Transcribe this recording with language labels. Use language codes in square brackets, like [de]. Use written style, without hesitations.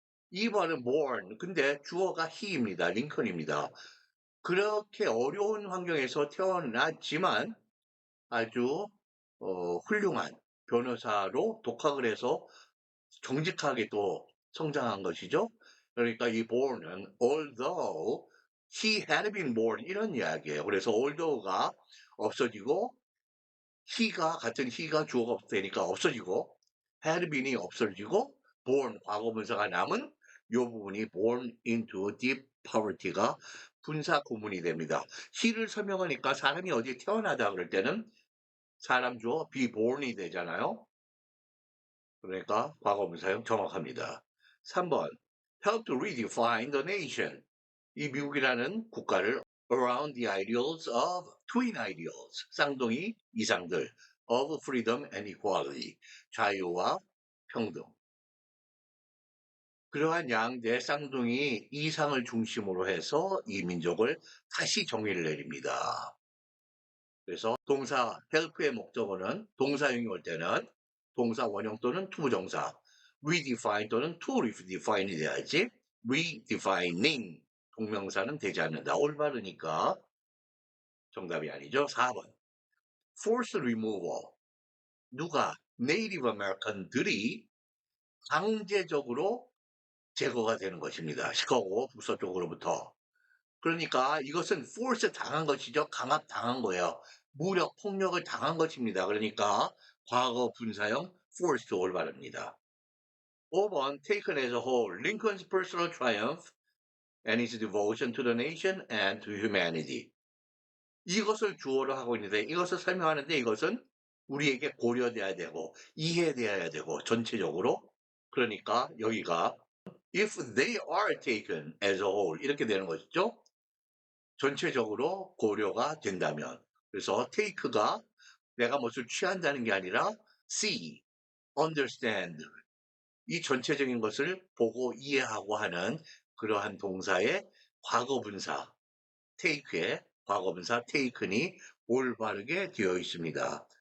[ko] 2번은 born, 근데 주어가 he입니다. 링컨입니다. 그렇게 어려운 환경에서 태어났지만 아주 훌륭한 변호사로 독학을 해서 정직하게 또 성장한 것이죠. 그러니까 이 born은 [en] although he had been born [ko] 이런 이야기예요. 그래서 although가 없어지고 같은 he가 주어가 없으니까 없어지고 had been이 없어지고 born 과거분사가 남은 이 부분이 [en] born into deep poverty [ko] 가 분사 구문이 됩니다. he를 설명하니까 사람이 어디에 태어나다 그럴 때는 사람 주어 be born이 되잖아요. 그러니까 과거분사형 정확합니다. [en] 3번 help to redefine the nation. [ko] 이 미국이라는 국가를 [en] around the ideals of twin ideals. [ko] 쌍둥이 이상들 [en] of freedom and equality. [ko] 자유와 평등. 그러한 양대 쌍둥이 이상을 중심으로 해서 이 민족을 다시 정의를 내립니다. 그래서 동사 help의 목적어는 동사형이 올 때는 동사 원형 또는 투부정사 redefine 또는 to redefine이 돼야지 redefining 동명사는 되지 않는다. 올바르니까 정답이 아니죠. 4번 [en] forced removal [ko] 누가 네이티브 아메리칸들이 강제적으로 제거가 되는 것입니다. 시카고 북서쪽으로부터. 그러니까 이것은 force 당한 것이죠. 강압 당한 거예요. 무력, 폭력을 당한 것입니다. 그러니까 과거 분사형 forced 올바릅니다. [en] 5번 taken as a whole, Lincoln's personal triumph and his devotion to the nation and to humanity. [ko] 이것을 주어로 하고 있는데 이것을 설명하는데 이것은 우리에게 고려돼야 되고 이해돼야 되고 전체적으로 그러니까 여기가 [en] if they are taken as a whole [ko] 이렇게 되는 것이죠. 전체적으로 고려가 된다면 그래서 take가 내가 무엇을 취한다는 게 아니라 see, understand 이 전체적인 것을 보고 이해하고 하는 그러한 동사의 과거분사 take의 과거분사 taken이 올바르게 되어 있습니다.